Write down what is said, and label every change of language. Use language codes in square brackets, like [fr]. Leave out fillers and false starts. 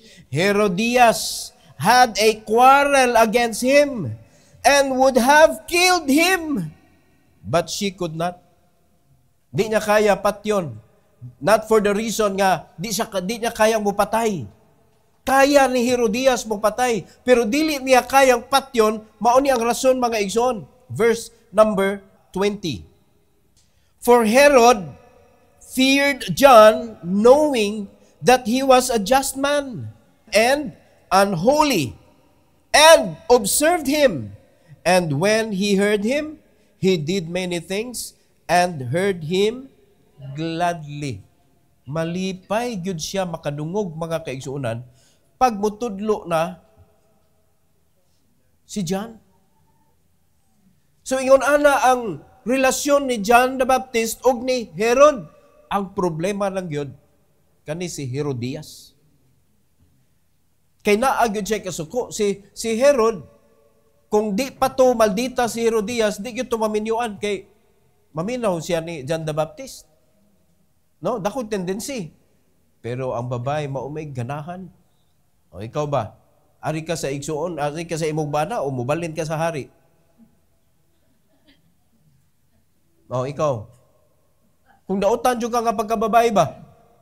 [en] Herodias had a quarrel against him and would have killed him. But she could not. [ceb] Di niya kaya patyon. [en] Not for the reason [ceb] nga di niya kayang mupatay. Kaya ni Herodias mo patay, pero dili niya kayang patyon, mao ni ang rason mga igsoon. [en] Verse number 20. For Herod feared John, knowing that he was a just man and unholy, and observed him. And when he heard him, he did many things, and heard him gladly. [ceb] Malipay gyud siya makadungog mga kaigsuonan pag mutudlo na si John. So ingon ana ang relasyon ni John the Baptist og ni Herod. Ang problema lang gyud kani si Herodias. Kay naa gyud siya kasuko si Herod, kung di pa to maldita si Herodias, di gyud to maminyuan kay maminaw siya ni John the Baptist. No, dako tendency. Pero ang babae maumay ganahan. O ikaw ba? Ari ka sa igsuon, ari ka sa imong bana o mubalin ka sa hari? O ikaw. Kung dautan jud ka nga pagkababae ba?